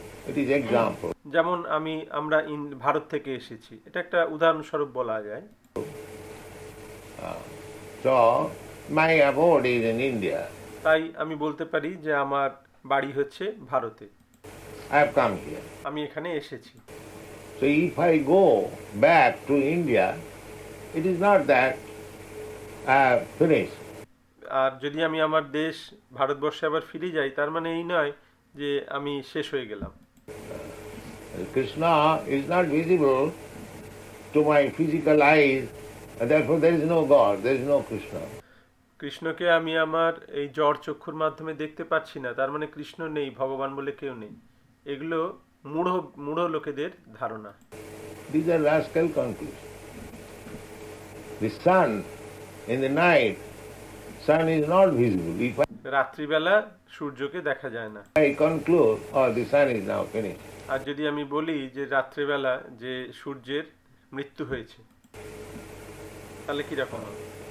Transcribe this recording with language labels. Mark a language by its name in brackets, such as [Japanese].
[English] It is example. [Bangla] যেমন আমরা ভারত থেকে এসেছি, এটা একটা উদাহরণস্বরূপ বলা যায়। [English] So my abode is in India. [Bangla] তাই আমি বলতে পারি যে আমার বাড়ি হচ্ছে ভারতে, [English] I have come here. [Bangla] আমি এখানে এসেছি। [English] So if I go back to India, it is not that I have finished. [Bangla] আর যদি আমি আমার দেশ ভারতবর্ষে আবার ফিরে যাই, তার মানে এই নয় যে আমি শেষ হয়ে গেলাম। [English] Krishna is not visible to my physical eyes, and therefore there is no God, there is no Krishna. [Bangla] কৃষ্ণকে আমি আমার এই জড় চক্ষুর মাধ্যমে দেখতে পাচ্ছি না, তার মানে কৃষ্ণ নেই, ভগবান বলে কেউ নেই। এগুলো মূঢ় লোকেদের ধারণা। [English] These are rascal conclusions. The sun in the night, sun is not visible. If [Bangla] রাত্রিবেলা সূর্যকে দেখা যায় না। [English] I conclude, oh, the sun is now finished. [Bangla] আর যদি আমি বলি যে রাত্রিবেলা যে সূর্যের মৃত্যু হয়েছে, তাহলে কিরকম হবে?